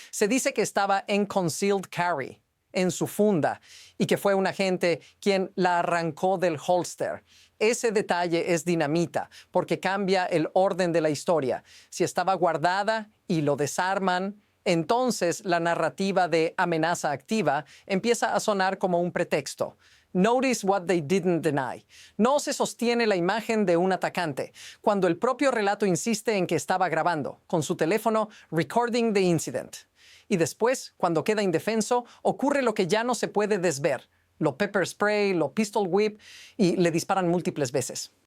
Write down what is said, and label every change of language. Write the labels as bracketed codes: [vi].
[es] Se dice que estaba en concealed carry, en su funda, y que fue un agente quien la arrancó del holster. Ese detalle es dinamita, porque cambia el orden de la historia. Si estaba guardada y lo desarman, entonces la narrativa de amenaza activa empieza a sonar como un pretexto. [en] Notice what they didn't deny. [es] No se sostiene la imagen de un atacante, cuando el propio relato insiste en que estaba grabando, con su teléfono, [en] recording the incident. [es] Y después, cuando queda indefenso, ocurre lo que ya no se puede desver. Lo pepper spray, lo pistol whip, y le disparan múltiples veces.